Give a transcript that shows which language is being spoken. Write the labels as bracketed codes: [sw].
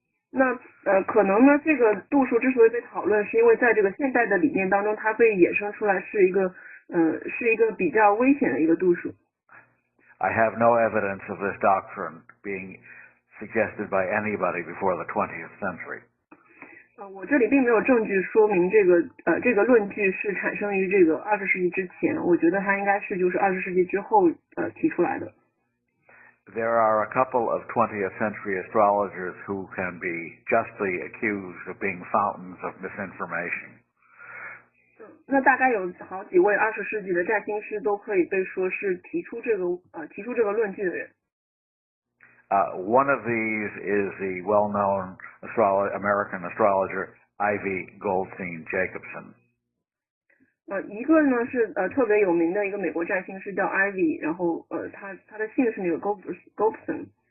[zh] 那可能呢这个度数之所以被讨论，是因为在这个现代的理念当中，它被衍生出来是一个比较危险的一个度数。 [en] I have no evidence of this doctrine being suggested by anybody before the 20th century. [zh] 我这里并没有证据说明这个论据是产生于这个20世纪之前，我觉得它应该是就是20世纪之后提出来的。 [en] There are a couple of 20th century astrologers who can be justly accused of being fountains of misinformation. [zh] 那大概有好几位20世纪的占星师都可以被说是提出这个论据的人。 [en] One of these is the well-known American astrologer Ivy Goldstein Jacobson. [zh] 一个呢是特别有名的一个美国占星师叫 Ivy， 然后他的姓是那个 Goldstein。